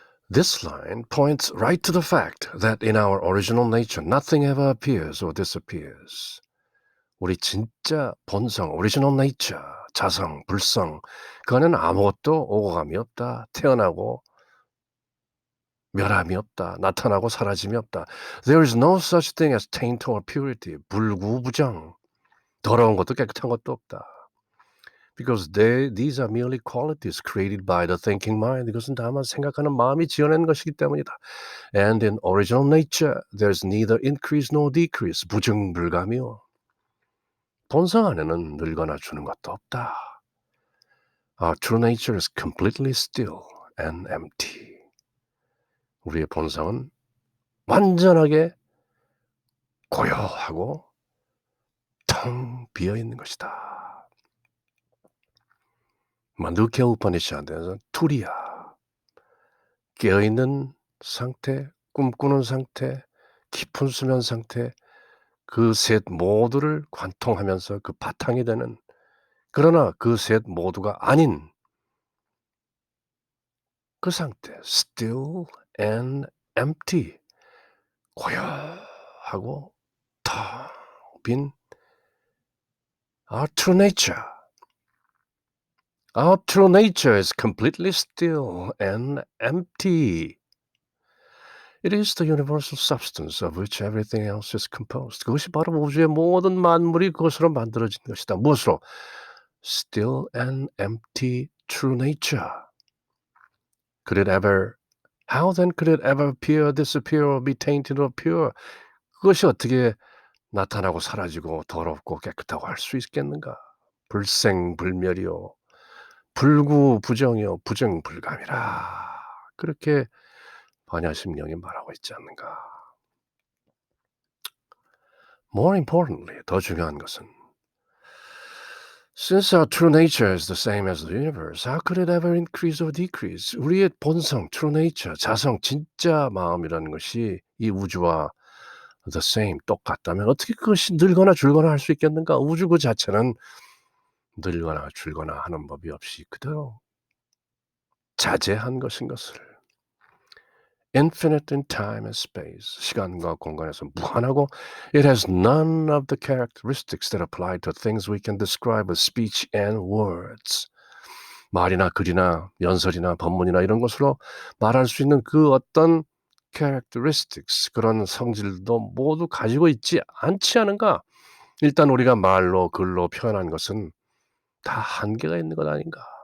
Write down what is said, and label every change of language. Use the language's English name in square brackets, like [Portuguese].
[English] This line points right to the fact that in our original nature nothing ever appears or disappears. [Korean] 우리 진짜 본성, [English] original nature, [Korean] 자성, 불성, 그 안에는 아무것도 오고 감이 없다. 태어나고 멸함이 없다. 나타나고 사라짐이 없다. [English] There is no such thing as taint or purity. [Korean] 불구부정. 더러운 것도 깨끗한 것도 없다. [English] Because these are merely qualities created by the thinking mind. [Korean] 이것은 다만 생각하는 마음이 지어낸 것이기 때문이다. [English] And in original nature, there's neither increase nor decrease. [Korean] 부증불감이요. 본성 안에는 늘거나 주는 것도 없다. [English] Our true nature is completely still and empty. [Korean] 우리의 본성은 완전하게 고요하고 텅 비어 있는 것이다. 만두케 우파니샤드에서 투리야, 깨어있는 상태, 꿈꾸는 상태, 깊은 수면 상태, 그 셋 모두를 관통하면서 그 바탕이 되는, 그러나 그 셋 모두가 아닌 그 상태, [English] still and empty, [Korean] 고요하고 텅 빈 [English] our true nature. Our true nature is completely still and empty. It is the universal substance of which everything else is composed. [Korean] 그것이 바로 우주의 모든 만물이 그것으로 만들어진 것이다. 무엇으로? [English] Still and empty true nature. Could it ever, how then could it ever appear, disappear, or be tainted or pure? [Korean] 그것이 어떻게 나타나고 사라지고 더럽고 깨끗하고 할 수 있겠는가? 불생불멸이요, 불구부정이요, 부정불감이라. 그렇게 반야심경이 말하고 있지 않는가? [English] More importantly, [Korean] 더 중요한 것은 [English] Since our true nature is the same as the universe, how could it ever increase or decrease? [Korean] 우리의 본성, [English] true nature, [Korean] 자성, 진짜 마음이라는 것이 이 우주와 [English] the same, [Korean] 똑같다면 어떻게 그것이 늘거나 줄거나 할 수 있겠는가? 우주 그 자체는 늘거나 줄거나 하는 법이 없이 그대로 자재한 것인 것을. [English] Infinite in time and space, [Korean] 시간과 공간에서 무한하고, [English] it has none of the characteristics that apply to things we can describe with speech and words. [Korean] 말이나 글이나 연설이나 법문이나 이런 것으로 말할 수 있는 그 어떤 characteristics, 그런 성질도 모두 가지고 있지 않지 않은가? 일단 우리가 말로 글로 표현한 것은 다 한계가 있는 것 아닌가?